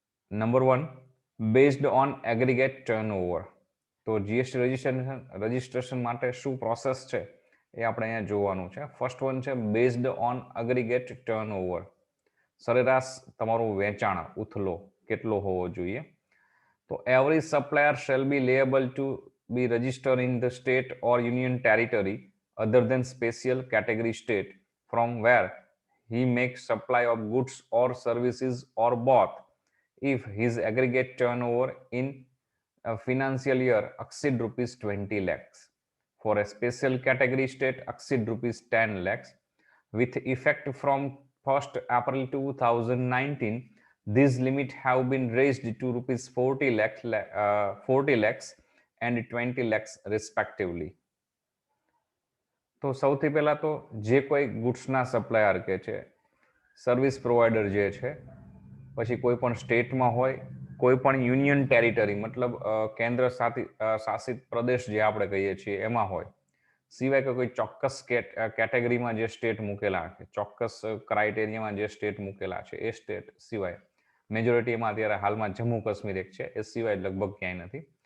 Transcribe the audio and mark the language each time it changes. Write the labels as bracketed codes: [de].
[en] Number 1, based on aggregate turnover. [gu] તો GST registration માટે શું પ્રોસેસ છે એ આપણે અહીંયા જોવાનું છે. [en] first one [gu] છે [en] Based on aggregate turnover. [gu] સરેરાશ તમારું વેચાણ ઉથલો કેટલો હોવો જોઈએ. [en] તો every supplier shall be liable to be registered in the state or union territory other than special category state from where he makes supply of goods or services or both if his aggregate turnover in a financial year exceed rupees 20 lakhs. For a special category state exceed rupees 10 lakhs with effect from 1st April 2019. These limit have been raised to rupees 40 lakhs and 20 lakhs respectively. [gu] તો સૌથી પહેલા તો જે કોઈ ગુડ્સના supplier કે છે, service provider જે છે, પછી કોઈ પણ સ્ટેટમાં હોય, કોઈ પણ યુનિયન ટેરિટરી મતલબ કેન્દ્ર શાસિત પ્રદેશ જે આપણે કહીએ છીએ એમાં હોય, સિવાય કે કોઈ ચોક્કસ કેટેગરીમાં જે સ્ટેટ મૂકેલા છે, ચોક્કસ ક્રાઇટેરિયામાં જે સ્ટેટ મૂકેલા છે એ સ્ટેટ સિવાય, મેજોરિટીમાં અત્યારે હાલમાં જમ્મુ કાશ્મીર એક છે, એ સિવાય લગભગ ક્યાંય નથી,